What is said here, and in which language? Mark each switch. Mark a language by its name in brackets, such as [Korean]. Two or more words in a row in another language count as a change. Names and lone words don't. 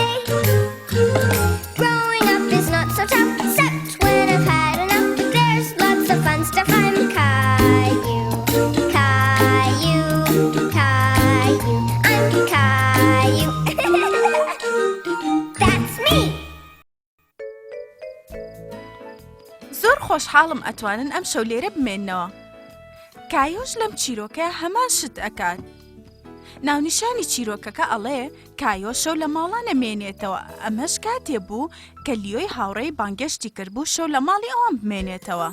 [English] Growing up is not so tough, except when I've had enough. There's lots of fun stuff. I'm Caillou, Caillou, Caillou. I'm Caillou. That's me. [Central Kurdish] زۆر خۆشحاڵم ئەتوانن ئەم شەو لێرە بمێننەوە. کایۆش لەم چیرۆکە هەمان شت ئەکات. ناونیشانی چیرۆکەکە ئەڵێ کایۆ شەو لە ماڵە نەمێنێتەوە. ئەمەش کاتێ بوو کە لیۆی هاوڕێی بانگەشتی کردبوو شەو لە ماڵی ئەوان بمێنێتەوە.